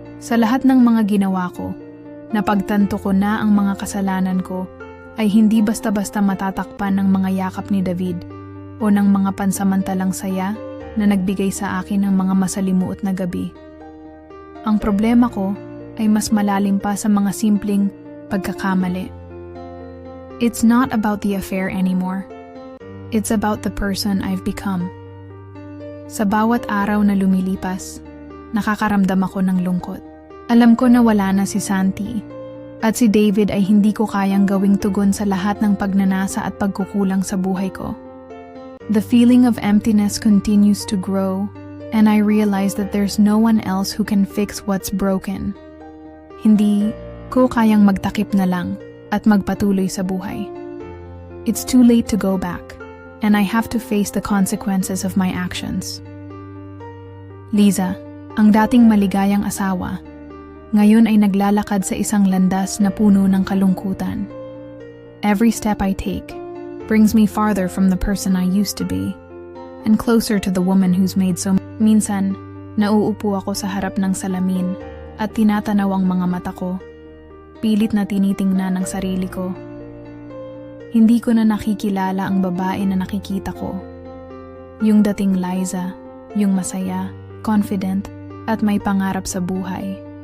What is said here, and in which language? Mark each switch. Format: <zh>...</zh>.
<tl>Sa lahat ng mga ginawa ko, napagtanto ko na ang mga kasalanan ko ay hindi basta-basta matatakpan ng mga yakap ni David o ng mga pansamantalang saya na nagbigay sa akin ng mga masalimuot na gabi. Ang problema ko ay mas malalim pa sa mga simpleng pagkakamali.</tl> <en>It's not about the affair anymore. It's about the person I've become.</en> <tl>Sa bawat araw na lumilipas, nakakaramdam ako ng lungkot. Alam ko na wala na si Santi at si David ay hindi ko kayang gawing tugon sa lahat ng pagnanasa at pagkukulang sa buhay ko.</tl> <en>The feeling of emptiness continues to grow, and I realize that there's no one else who can fix what's broken.</en> <tl>Hindi ko kayang magtakip na lang at magpatuloy sa buhay.</tl> <en>It's too late to go back, and I have to face the consequences of my actions.</en> <tl>Liza, ang dating maligayang asawa, ngayon ay naglalakad sa isang landas na puno ng kalungkutan.</tl> <en>Every step I take brings me farther from the person I used to be, and closer to the woman who's made so.</en> <tl>Minsan, nauupo ako sa harap ng salamin at tinatanaw ang mga mata ko. Pilit na tinitingnan ang sarili ko. Hindi ko na nakikilala ang babae na nakikita ko. Yung dating Liza, yung masaya, confident, at may pangarap sa buhay.</tl>